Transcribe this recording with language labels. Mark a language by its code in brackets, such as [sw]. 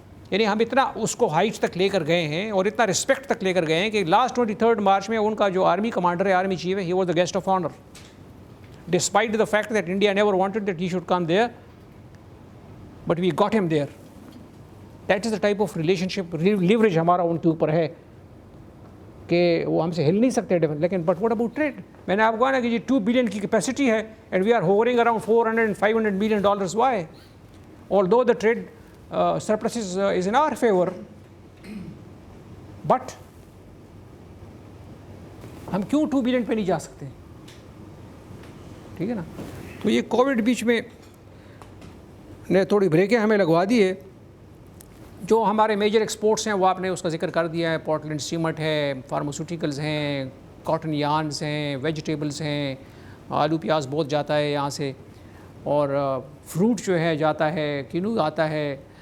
[ur] یعنی ہم اتنا اس کو ہائٹ تک لے کر گئے ہیں اور اتنا رسپیکٹ تک لے کر گئے ہیں کہ لاسٹ 23 مارچ میں ان کا جو آرمی کمانڈر ہے, آرمی چیف ہے, [en] He was the guest of honour despite the fact that India never wanted that he should come there, but we got him there. That is the type of relationship [ur] leverage ہمارا ان کے اوپر ہے کہ وہ ہم سے ہل نہیں سکتے. لیکن [en] But what about trade. [ur] میں نے آپ کو کہا نا کہ جی 2 بلین کی کیپیسٹی ہے [en] And we are hovering around $400 and $500 million. Why although the trade surplus is in our favor, but [ur] ہم کیوں 2 بلین پہ نہیں جا سکتے. ٹھیک ہے نا. تو یہ کووڈ بیچ میں نے تھوڑی بریکیں ہمیں لگوا دی ہے. جو ہمارے میجر ایکسپورٹس ہیں وہ آپ نے اس کا ذکر کر دیا ہے. پورٹلینڈ سیمنٹ ہے, فارماسیوٹیکلز ہیں, کاٹن یارنز ہیں, ویجیٹیبلز ہیں, آلو پیاز بہت جاتا ہے یہاں سے, اور فروٹ جو ہے جاتا ہے, کینو آتا ہے.